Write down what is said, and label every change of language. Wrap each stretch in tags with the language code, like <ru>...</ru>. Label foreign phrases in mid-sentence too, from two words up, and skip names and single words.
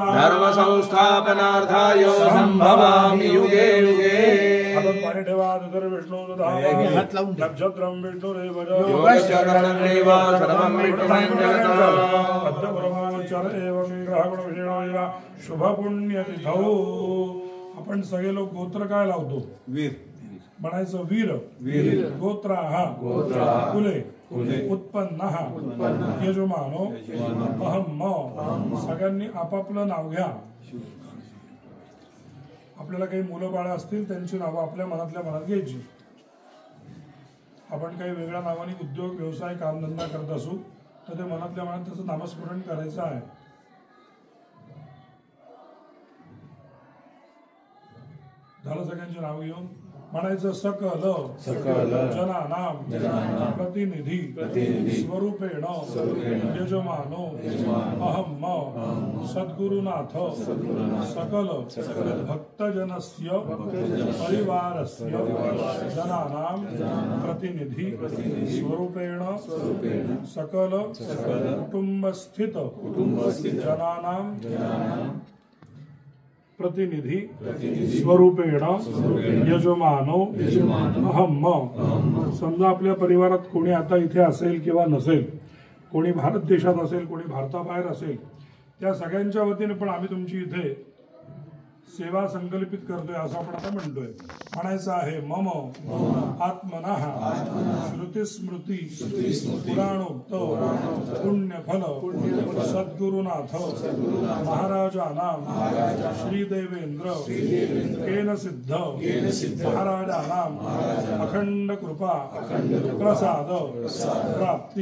<sa>धर्म संस्थापनार्थाय संभवामि युगे युगे. विष्णु नक्षत्रं विष्णुरेव योगश्चरणमेव सर्वं विष्णुमयं जगत् एवं ग्रहगुणविषयेण शुभ पुण्यतिथौ.</sa> <mr>आपण सगळे लोक गोत्र काय लावतो? वीर.</mr> <sa>म्हणायचं वीर गोत्राः कुले उत्पन्नः यजमानो अहम</sa> <mr>सगळ्यांनी आपापलं नाव घ्या. आपल्याला काही मुलं बाळ असतील त्यांची नावं आपल्या मनातल्या मनात घ्यायची. आपण काही वेगळ्या नावाने उद्योग व्यवसाय कामधंदा करत असू तर ते मनातल्या मनात त्याचं नामस्मरण करायचं आहे. झालं सगळ्यांची नाव घेऊन म्हणायचं सकल</mr> <sa>जनानाम प्रतिनिधी स्वरूपेण यजमानो अहम सद्गुरुनाथ सकल भक्तजनस्य परिवारस्य जनानाम प्रतिनिधी स्वरूपेण सकल कुटुंबस्थित जनानाम प्रतिनिधी स्वरूपेण यजमानो अहम.</sa> <mr>समजा आपल्या परिवारात कोणी आता इथे असेल किंवा नसेल, कोणी भारत देशात असेल, कोणी भारताबाहेर असेल, त्या सगळ्यांच्या वतीने पण आम्ही तुमची इथे सेवा संकल्पित करतोय असं आपण आता म्हणतोय. म्हणायचं आहे</mr> <sa>मम आत्मनः श्रुतिस्मृती पुराणोक्त पुण्यफल सद्गुरुनाथ महाराजानां श्रीदेवेंद्र केन सिद्ध महाराजानां अखंड कृपा प्रसाद प्राप्ति</sa>